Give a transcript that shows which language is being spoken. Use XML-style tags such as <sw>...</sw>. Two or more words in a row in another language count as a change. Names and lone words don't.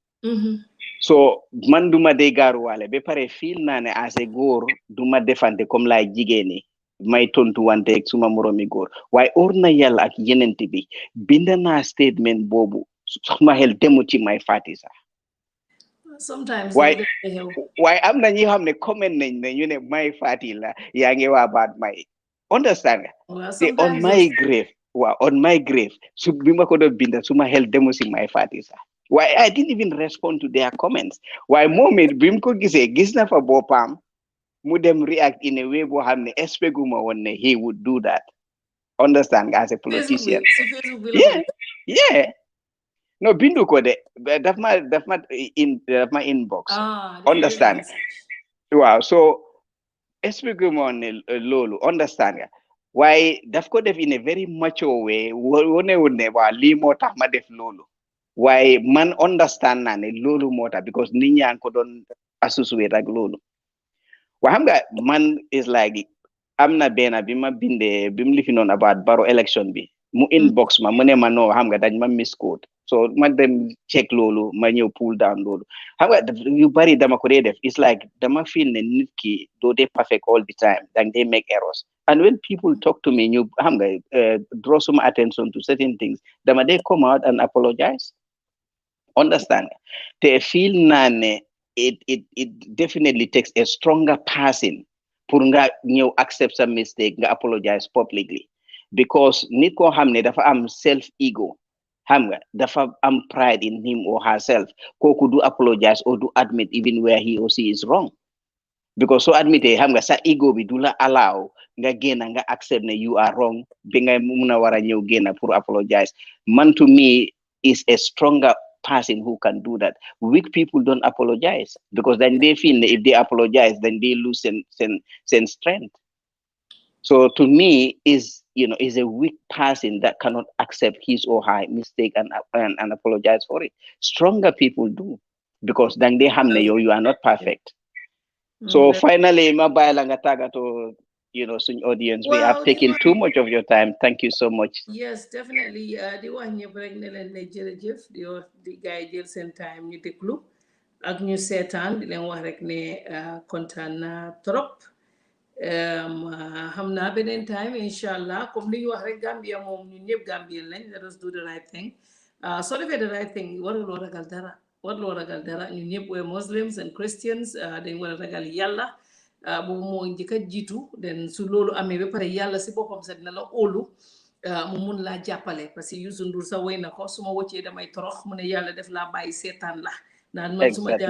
<wo>so man duma dee gaaruwaale ba pare fiil naa ne</wo> <en>as a</en> <wo>góor duma defante comme lay jigéeni may tontu wante ak suma moromi góor waaye or na yàlla ak yenente bi binda naa statement boobu suma xel demu ci may fàtti sax</wo> <en>sometimes</en> <wo>waaye am na ñi xam ne comment nañ ne ñu ne may fàtti la yaa ngi waa baat may understand nga te</wo> <en>on my grave</en> <wo>waaw</wo> <en>on my grave</en> <wo>su bi ma ko doon binda suma xel demu ci may fàtti sax waaye</wo> <en>I didn't even respond to their comments</en> <wo>waaye moom it bi mu ko gisee gis na fa boppam mu dem react</wo> <en>in a way</en> <wo>boo xam ne expectuma woon ne</wo> <en>he would do that</en> <wo>understand nga</wo> <en>as a politician yeah no</en> <wo>bindu ko de daf ma inbox understand waaw so expectuma woon ne loolu understand nga waaye daf ko def</wo> <en>in a very mature way</en> <wo>wone woon ne waa lii moo tax ma def loolu waaye man understand naa ne loolu moo tax because nit ñaa ngi ko doon associate ak loolu waaye xam nga man</wo> <en>is like</en> <wo>am na benn bi ma bindee bi mu lifi noonu about Barrow election bi mu inbox ma mu ne ma noo xam nga dañ ma miscode so ma dem check loolu ma ñëw</wo> <en>pull down</en> <wo>loolu xam nga yu bari dama ko dee def</wo> <en>it's like dama feel</en> <wo>ne nit ki doo dee</wo> <en>perfect all the time dang they make errors and when people talk to me</en> <wo>ñu xam nga</wo> <en>draw some attention to certain things dama dee come out and apologize understand te feel</en> <wo>naa ne</wo> <en>it definitely takes a stronger person</en> <wo>pour nga ñëw</wo> <en>accept some mistake nga apologize publicly because</en> <wo>nit koo xam ne dafa am</wo> <en>self ego</en> <wo>xam nga dafa am</wo> <en>pride in him or herself</en> <wo>kooku du</wo> <en>apologize or do admit even where he or she is wrong because so admit</en> <wo>xam nga sa ego bi du la</wo> <en>allow</en> <wo>nga génna nga</wo> <en>accept ne you are wrong</en> <wo>bi nga mun a war a ñëw génna</wo> <en>pour apologize man to me is a stronger person who can do that. Weak people don't apologize because then they feel if they apologize, then they lose strength. So to me, is a weak person that cannot accept his or her mistake and apologize for it. Stronger people do because then they have you are not perfect. So finally, to suñ audience we have taken too much of your time. Thank you so much. Yes, definitely.</en> <wo>Di wax ñëpp rek ne leen ne jërëjëf di wax di gaay jël seen time ñu déglu ak ñu seetaan di leen wax rek ne kontaan na trop xam naa beneen time inshallah comme li ñu wax rek Gambia moom ñun ñëpp Gambien lañ</wo> <en>let us do the right thing</en> <wo>soo defee</wo> <en>the right thing</en> <wo>waruloo ragal dara ñun ñëpp</wo> <en>we're Muslims and Christians</en> <wo>dañ war a ragal yàlla boobu moo njëkk a jiitu den su loolu amee ba pare yàlla si boppam sax dina la óolu mu mun laa jàppale</wo> <fr>parce que</fr> <wo>Youssou Ndour sa woy na ko su ma wëccee damay torox mu ne yàlla def laa bàyyi seetaan la naan man suma jaam</wo>